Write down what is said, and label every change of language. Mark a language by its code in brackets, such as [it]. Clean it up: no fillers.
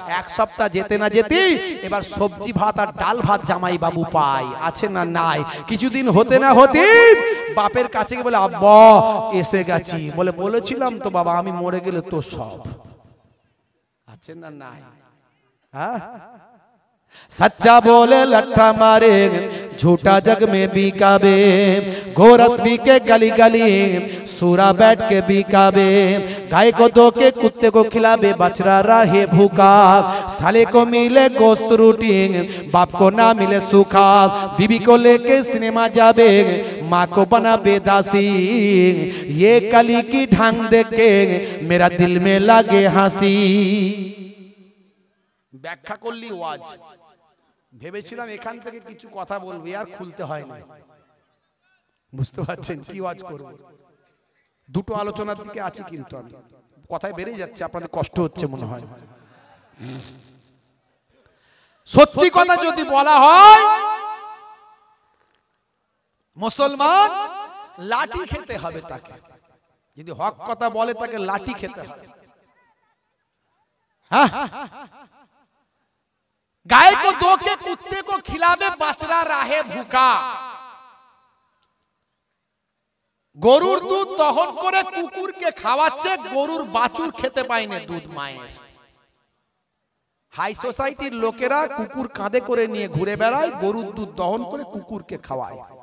[bn] এক সপ্তাহ যেতে না যেতেই এবার সবজি ভাত আর ডাল ভাত জামাই বাবু পায়, আছে না নাই? কিছুদিন হতে না হতে বাপের কাছে গিয়ে বলে আব্বা এসে গেছি। বলে বলেছিলাম তো বাবা, আমি মরে গেলে তো সব, আছে না নাই? [hi] হ্যাঁ, सच्चा बोले लट्ठा मारे, झूठा जग में बिकाबे, गोरस भी के गली गली, सूरा बैठ के बिकाबे, गाय को धो के कुत्ते को खिलाबे, बछड़ा रहे भूखा, साले को मिले गोश्त रोटी, बाप को ना मिले सूखा, बीबी को लेके सिनेमा जाबे, माँ को बना बेदासी, ये कली की ढंग देख के मेरा दिल में लगे हंसी। [bn] ব্যাখ্যা করলি ওয়াজ, ভেবেছিলাম এখান থেকে কিছু কথা বলবি, আর খুলতে হয় না। বুঝতে পারছেন কি ওয়াজ করব? দুটো আলোচনার দিকে আছি, কিন্তু আমি কথায় বেরিয়ে যাচ্ছে, আপনাদের কষ্ট হচ্ছে মনে হয়। সত্যি কথা যদি বলা হয়, মুসলমান লাঠি খেতে হবে তাকে। যদি হক কথা বলে তাকে লাঠি খেতে হবে। [hi] হ্যাঁ, गाय को दो के कुत्ते को खिलावे, बछड़ा राहे भूखा। [bn] গরুর দুধ দহন করে কুকুরকে খাওয়াচ্ছে, গরুর বাছুর খেতে পায় না দুধ মায়ের। হাই সোসাইটির লোকেরা কুকুর কাঁধে করে নিয়ে ঘুরে বেড়ায়, গরুর দুধ দহন করে কুকুরকে খাওয়ায়।